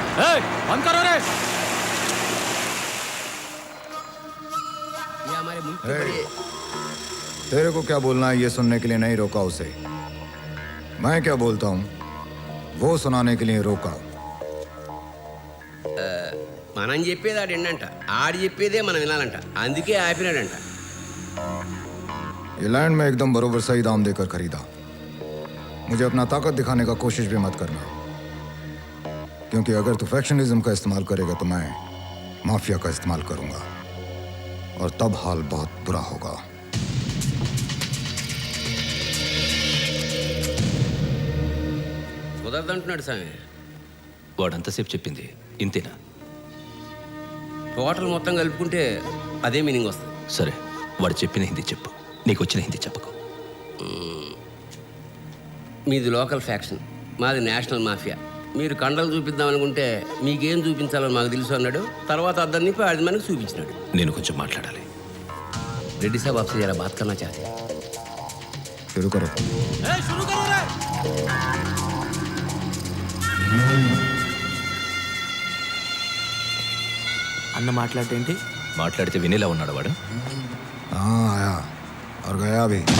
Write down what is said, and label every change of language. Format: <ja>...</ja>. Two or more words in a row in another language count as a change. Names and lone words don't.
<hi>बंद करो रे. ये हमारे मुल्क के बड़े. तेरे को क्या बोलना है ये सुनने के लिए नहीं रोका उसे. मैं क्या बोलता हूँ वो सुनाने के लिए रोका.</hi> <te>మనం చెప్పేది ఆడు ఏంటంట, ఆడు చెప్పేదే మనం వినాలంట. అందుకే ఆపినాడంట.</te> <hi>ये लैंड में एकदम बरोबर सही दाम देकर खरीदा. मुझे अपना ताकत दिखाने का कोशिश भी मत करना, क्योंकि अगर तू फैक्शनिज्म का इस्तेमाल करेगा तो मैं माफिया का इस्तेमाल करूंगा और तब हाल बहुत बुरा होगा.</hi> <te>కుదరదంటున్నాడు స్వామి. వాడంతసేపు చెప్పింది ఇంతేనా? టోటల్ మొత్తం కలుపుకుంటే అదే మీనింగ్ వస్తుంది. సరే, వాడు చెప్పిన హిందీ చెప్పు, నీకు వచ్చిన హిందీ చెప్పకు. మీది</te> <en>local faction,</en> <te>మాది</te> <en>national mafia.</en> <te>మీరు కండలు చూపిద్దాం అనుకుంటే మీకేం చూపించాలో మాకు తెలుసు అన్నాడు. తర్వాత అద్దరు నింపి అది మనకు చూపించినాడు. నేను కొంచెం మాట్లాడాలి.</te> <hi>రెడ్డి సాబ్ आपसे जरा बात करना चाहते हैं. शुरू करो.</hi> <te>అన్న మాట్లాడేంటి? మాట్లాడితే వినేలా ఉన్నాడు వాడు.</te> <hi>हाँ आया और गया भी.</hi>